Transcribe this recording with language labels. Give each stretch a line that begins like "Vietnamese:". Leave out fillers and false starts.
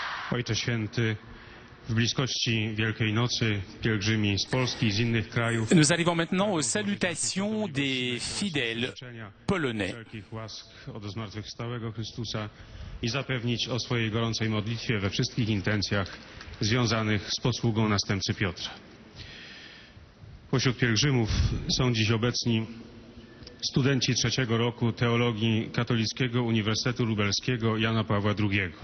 Polish: Ojcze Święty, w bliskości Wielkiej Nocy pielgrzymi z Polski i z innych krajów.
French: Nous arrivons maintenant aux salutations des fidèles polonais.
Polish: Wszelkich łask od zmartwychwstałego Chrystusa i zapewnić o swojej gorącej modlitwie we wszystkich intencjach związanych z posługą następcy Piotra. Pośród pielgrzymów są dziś obecni studenci trzeciego roku teologii Katolickiego Uniwersytetu Lubelskiego Jana Pawła II.